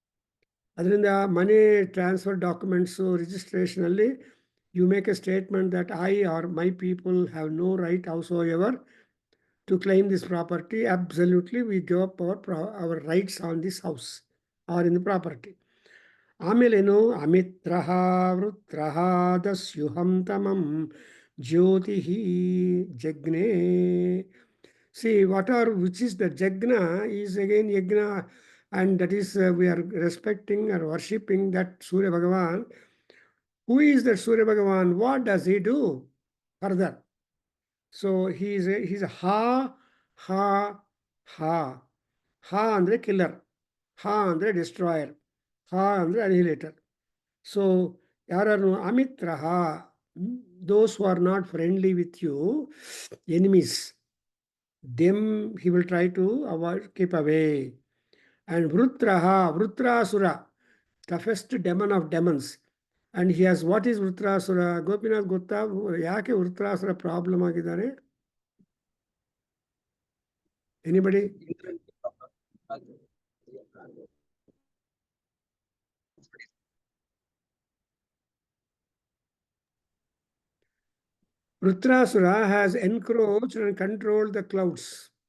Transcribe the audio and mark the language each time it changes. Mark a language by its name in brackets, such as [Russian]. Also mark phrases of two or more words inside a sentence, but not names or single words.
[Kannada] ಅದರಿಂದ ಮನಿ ಟ್ರಾನ್ಸ್ಫರ್ ಡಾಕ್ಯುಮೆಂಟ್ಸು ರಿಜಿಸ್ಟ್ರೇಷನಲ್ಲಿ [English] you make a statement that I or my people have no right howsoever to claim this property, absolutely we give up our rights on this house or in the property. [Sanskrit] ಆಮೇಲೇನು ಅಮಿತ್ರಃ ವೃತ್ರಃ ದಸ್ಯುಹಂ ತಮಂ ಜ್ಯೋತಿಃ ಜಗ್ನೇ. [English] See, which is the jagna is again yagna, and that is we are respecting or worshipping that Surya Bhagavan. Who is that Surya Bhagavan? What does he do further? So he's a ha, ha, ha. Ha andre killer. Ha andre destroyer. Ha andre annihilator. [Kannada] So yararnu amitraha, [English] those who are not friendly with you, enemies, them he will try to avoid, keep away. And Vrutrasura, toughest demon of demons. And he has, what is Vrutrasura? [Kannada] Gopinath gotta yake Vrutrasura problem agidare? [English] Anybody? Vrutrasura has encroached and controlled the clouds.